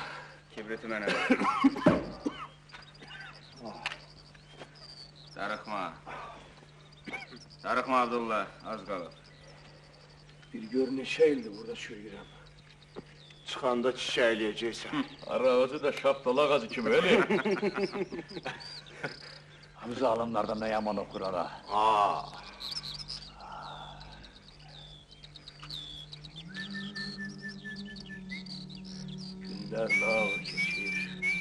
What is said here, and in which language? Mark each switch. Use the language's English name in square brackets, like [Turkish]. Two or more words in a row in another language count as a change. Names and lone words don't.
[Azerbaijani] Kibriti mənə ver. Darıxma. Darıxma Abdullah, az qalıb. Bir gör neçə ildir burada çürüyürəm. Çıxanda çiçəkləyəcəksən. [Turkish] Ara özü de şaptalı ağacı kimi öyle. Bu zalimlerden ne yaman okur ara. Günler ağır geçir.